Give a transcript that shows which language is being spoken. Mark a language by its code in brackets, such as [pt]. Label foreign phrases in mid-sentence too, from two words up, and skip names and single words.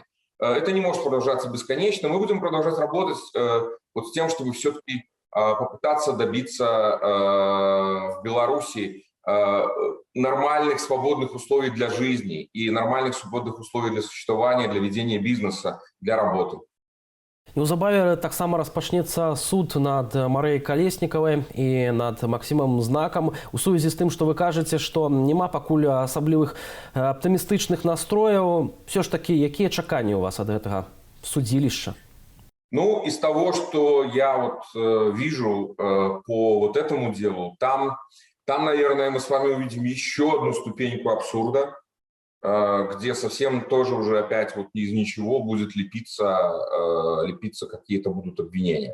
[ru] Это не может продолжаться бесконечно. Мы будем продолжать работать вот с тем, чтобы все-таки попытаться добиться в Беларуси нормальных свободных условий для жизни и нормальных свободных условий для существования, для ведения бизнеса, для работы. [be] Неўзабаве таксама распачнецца суд над Марыяй Калеснікавай і над Максімам Знакам у сувязі з тым, што вы кажаце, што няма пакуль асаблівых аптымістычных настрояў. Все ж такі, якія чаканні у вас ад гэтага судзілішча? [ru] Ну, из того, что я вот вижу по вот этому делу, там, наверное, мы с вами увидим еще одну ступеньку абсурда, где совсем тоже уже опять вот из ничего будет лепиться какие-то будут обвинения.